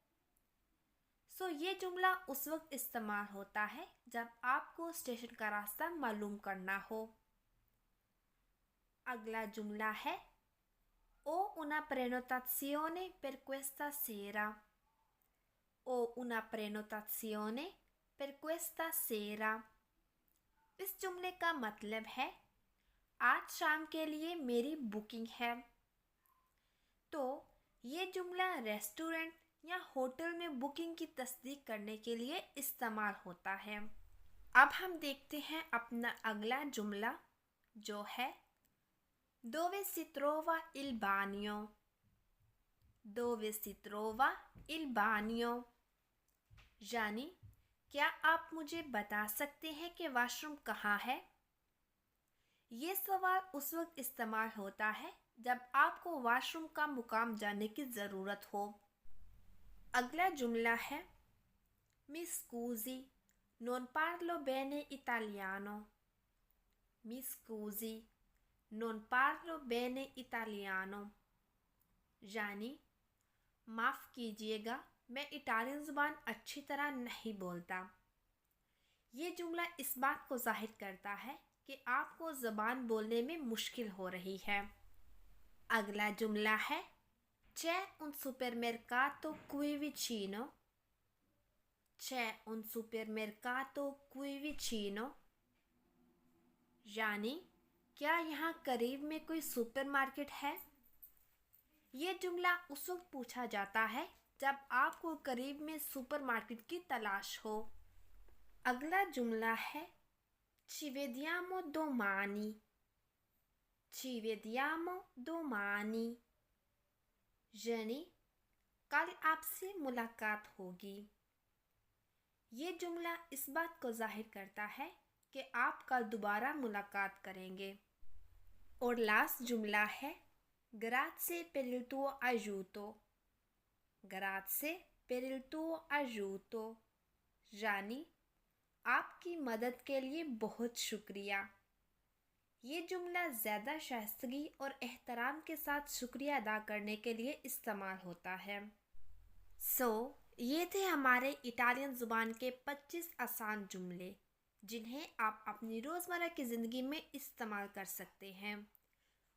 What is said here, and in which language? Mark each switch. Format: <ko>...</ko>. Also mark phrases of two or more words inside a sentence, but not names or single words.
<hi>ये जुमला उस वक्त इस्तेमाल होता है जब आपको स्टेशन का रास्ता मालूम करना हो। अगला जुमला है</hi> <it>Ho una prenotazione per questa sera. Ho una prenotazione per questa sera.</it> <hi>इस जुमले का मतलब है आज शाम के लिए मेरी बुकिंग है। तो ये जुमला रेस्टोरेंट या होटल में बुकिंग की तस्दीक करने के लिए इस्तेमाल होता है। अब हम देखते हैं अपना अगला जुमला जो है</hi> <it>Dove si trova il bagno? Dove si trova il bagno?</it> <hi>यानी क्या आप मुझे बता सकते हैं कि वॉशरूम कहाँ है? ये सवाल उस वक्त इस्तेमाल होता है जब आपको वॉशरूम का मुकाम जानने की ज़रूरत हो। अगला जुमला है</hi> <it>Mi scusi, non parlo bene italiano. Mi scusi, non parlo bene italiano.</it> <hi>यानी माफ़ कीजिएगा, मैं इटालियन ज़ुबान अच्छी तरह नहीं बोलता। ये जुमला इस बात को ज़ाहिर करता है कि आपको ज़बान बोलने में मुश्किल हो रही है। अगला जुमला है</hi> <it>C'è un supermercato qui vicino? C'è un supermercato qui vicino?</it> <hi>यानी क्या यहाँ करीब में कोई सुपरमार्केट है? ये जुमला उस वक्त पूछा जाता है जब आपको करीब में सुपरमार्केट की तलाश हो। अगला जुमला है</hi> <it>Ci vediamo domani. Ci vediamo domani.</it> <hi>यानी कल आपसे मुलाकात होगी। ये जुमला इस बात को जाहिर करता है कि आप कल दोबारा मुलाकात करेंगे। और लास्ट जुमला है</hi> <it>Grazie per il tuo aiuto. Grazie per il tuo aiuto.</it> <hi>यानी आपकी मदद के लिए बहुत शुक्रिया। ये जुमला ज़्यादा शाइस्तगी और एहतराम के साथ शुक्रिया अदा करने के लिए इस्तेमाल होता है। ये थे हमारे इटालियन ज़ुबान के 25 आसान जुमले जिन्हें आप अपनी रोज़मर्रा की ज़िंदगी में इस्तेमाल कर सकते हैं।</hi>